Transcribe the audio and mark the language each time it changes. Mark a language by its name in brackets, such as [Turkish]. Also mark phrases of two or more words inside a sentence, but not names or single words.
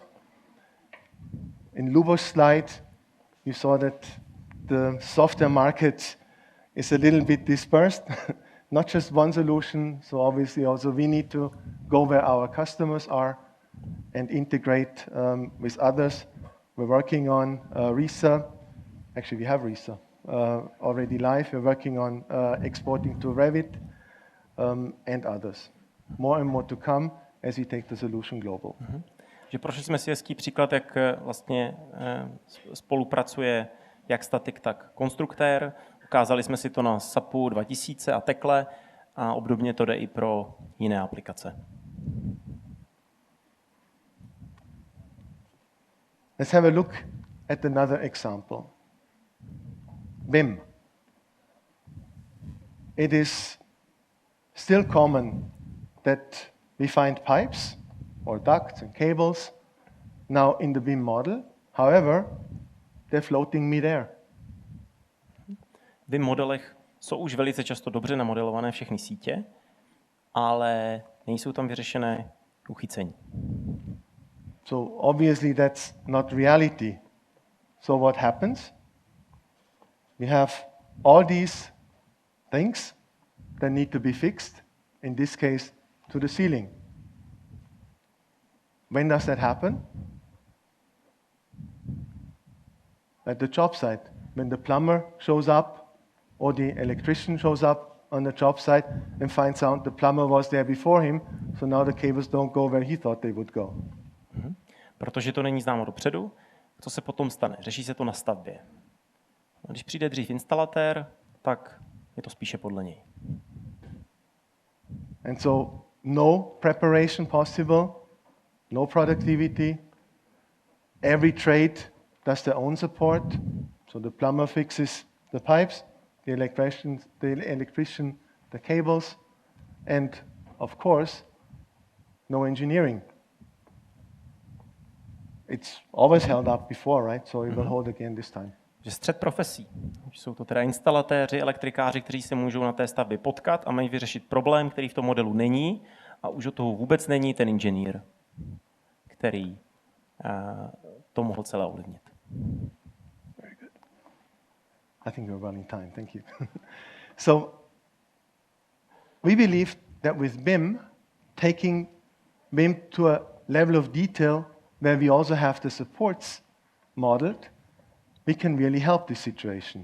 [English] In Lubo's slide, you saw that the software market is a little bit dispersed, not just one solution, so obviously also we need to go where our customers are and integrate with others. We're working on RISA. Actually, we have RISA already live. We're working on exporting to Revit and others. More and more to come as we take the solution global. [Czech] Že prošli jsme si hezký příklad, jak vlastně spolupracuje jak statik, tak konstruktér. Ukázali jsme si to na SAPu 2000 a Tekle a obdobně to jde i pro jiné aplikace. [English] Let's have a look at another example. BIM. It is still common that we find pipes or ducts and cables now in the BIM model. However, they're floating mid-air. [Czech] V BIM modelech jsou už velice často dobře namodelované všechny sítě, ale nejsou tam vyřešené uchycení. [English] So obviously that's not reality. So what happens? We have all these things that need to be fixed. In this case, to the ceiling. When does that happen? At the job site. When the plumber shows up or the electrician shows up on the job site and finds out the plumber was there before him, so now the cables don't go where he thought they would go. Protože to není známo dopředu, co se potom stane? Řeší se to na stavbě. Když přijde dřív instalatér, tak je to spíše podle něj. And so no preparation possible, no productivity. Every trade does their own support. So the plumber fixes the pipes, the electrician the cables, and of course, no engineering. It's always held up before, right? So it will hold again this time. [Czech] Že střed profesí. Jsou to teda instalatéři, elektrikáři, kteří se můžou na té stavbě potkat a mají vyřešit problém, který v tom modelu není, a už od toho vůbec není ten inženýr, který to mohl celé ovlivnit. [English] Very good. I think we're running time. Thank you. So we believe that with BIM, taking BIM to a level of detail where we also have the supports modeled, we can really help this situation.